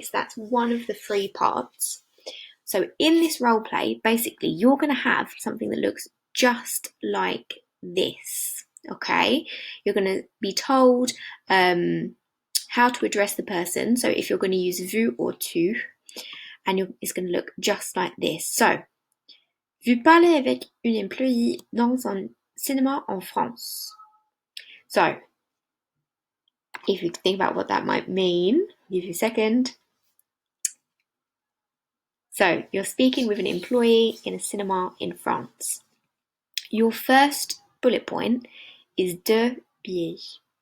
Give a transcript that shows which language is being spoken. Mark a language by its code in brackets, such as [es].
[en] So that's one of the 3 parts. So in this role play, basically, you're going to have something that looks just like this. Okay? You're going to be told how to address the person. So if you're going to use vous or tu, and it's going to look just like this. [fr] So, vous parlez avec une employée dans un cinéma en France. [en] So, if you think about what that might mean, I'll give you a second. So, you're speaking with an employee in a cinema in France. Your first bullet point is deux billets.